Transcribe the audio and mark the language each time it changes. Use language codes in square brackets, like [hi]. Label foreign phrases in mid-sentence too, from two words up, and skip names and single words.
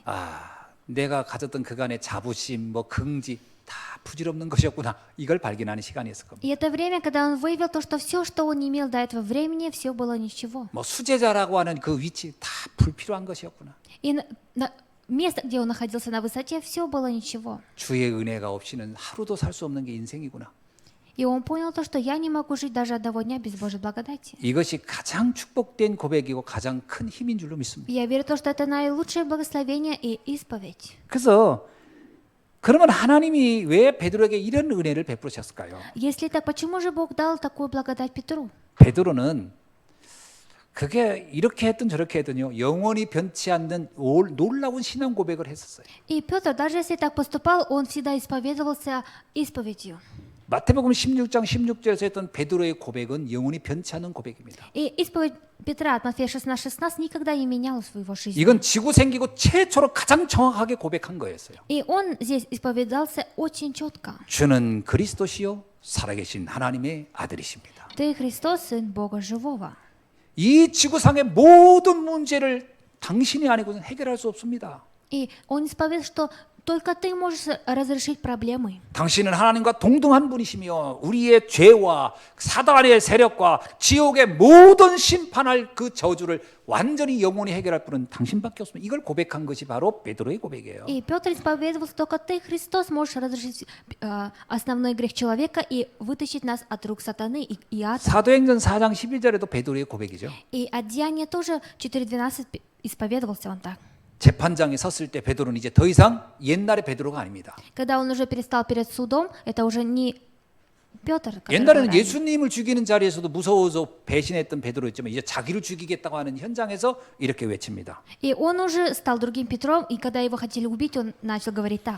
[ko] 내가 가졌던 그간의 자부심, 뭐 긍지 다 부질없는 것이었구나. 이걸 발견하는 시간이었을 겁니다. [ru] И это время, когда он выявил то, что все, что он имел до этого времени, все было ничего. [ko] 뭐 수제자라고 하는 그 위치 다 불필요한 것이었구나. [ru] И место, где он находился на высоте, все было ничего. [ko] 주의 은혜가 없이는 하루도 살 수 없는 게 인생이구나. [ru] И он понял то, что я не могу жить даже одного дня без Божьей благодати. [ko] 이것이 가장 축복된 고백이고 가장 큰 힘인 줄로 믿습니다. [ru] И я верю в то, что это наилучшее благословение и исповедь. [ko] 그래서 그러면 하나님이 왜 베드로에게 이런 은혜를 베푸셨을까요? [ru] Если так, почему же Бог дал такую благодать Петру? [ko] 베드로는 그게 이렇게 했든 저렇게 했든요 영원히 변치 않는 놀라운 신앙 고백을 했었어요. [ru] И Петр, даже если так поступал, он всегда исповедовался исповедью. [ko] 마태복음 16장 16절에서 했던 베드로의 고백은 영원히 변치 않는 고백입니다. [ru] И исповедь Петра от Матфея 16:16 никогда не меняла своего жизни. [ko] 이건 지구 생기고 최초로 가장 정확하게 고백한 거였어요. [ru] И он здесь исповедался очень четко. [ko] 주는 그리스도시요 살아계신 하나님의 아들이십니다. [ru] Ты Христос, Сын Бога Живого. [ko] 이 지구상의 모든 문제를 당신이 아니고는 해결할 수 없습니다. [ru] И он исповедовал, что только ты можешь разрешить проблемы. [ko] 당신은 하나님과 동등한 분이시며 우리의 죄와 사단의 세력과 지옥의 모든 심판할 그 저주를 완전히 영원히 해결할 분은 당신밖에 없습니다. 이걸 고백한 것이 바로 베드로의 고백이에요. [ru] И Петр исповедовался, только ты, Христос, можешь разрешить основной грех человека и вытащить нас от рук сатаны и ада. [ko] 사도행전 4장 11절에도 베드로의 고백이죠. [ru] И от Деяния тоже 4:12 исповедовался он так. [ko] 재판장에 섰을 때 베드로는 이제 더 이상 옛날의 베드로가 아닙니다. [ru] Когда он уже перестал перед судом, это уже не Петр, который был [ko] 옛날에는 [ru] ранее. [ko] 예수님을 죽이는 자리에서도 무서워서 배신했던 베드로였지만 이제 자기를 죽이겠다고 하는 현장에서 이렇게 외칩니다. [ru] И он уже стал другим Петром, и когда его хотели убить, он начал говорить так.